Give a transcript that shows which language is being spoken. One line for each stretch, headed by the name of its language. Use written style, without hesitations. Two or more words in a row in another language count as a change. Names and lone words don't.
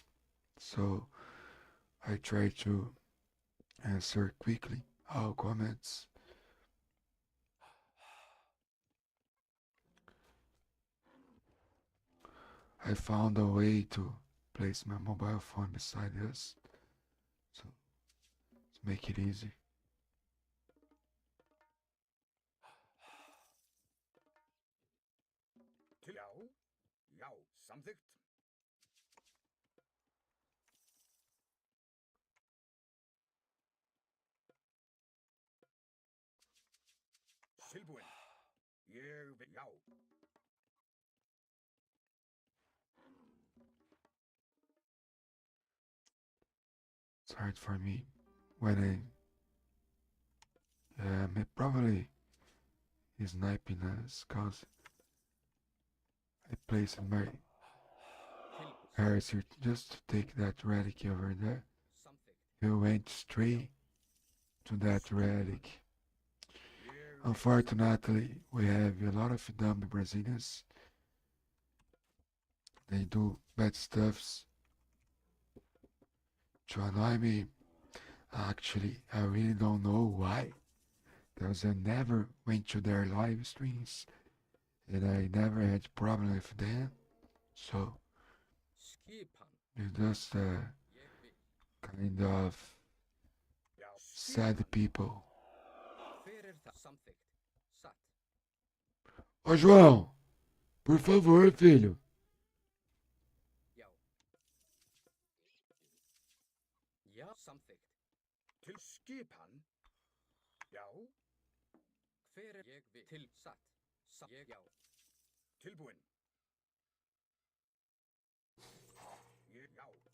English: So I try to answer quickly all comments. I found a way to place my mobile phone beside us, so to make it easy.
Icelandic: Já, samþykkt. Tilbúin. Ég vil, já.
English: It's hard for me when I probably sniping us cause I placed my cursor just to take that relic over there.
Icelandic: Samþykkt.
English: He went straight to that relic.
Icelandic: Ég vil,
English: Unfortunately, we have a lot of dumb Brazilians. They do bad stuffs to annoy me. Actually, I really don't know why. Because I never went to their live streams and I never had problem with them. So
Icelandic: skipan.
English: it's just
Icelandic: Ég vil,
English: kind of
Icelandic: já.
English: sad people.
Icelandic: Hver það? Samþykkt. Satt.
Portuguese: Ô João, por favor, filho.
Icelandic: Já. Já, samþykkt. Til skipan. Já. Hver ég vil? Til satt. Ég, já. Tilbúin. Ég, já.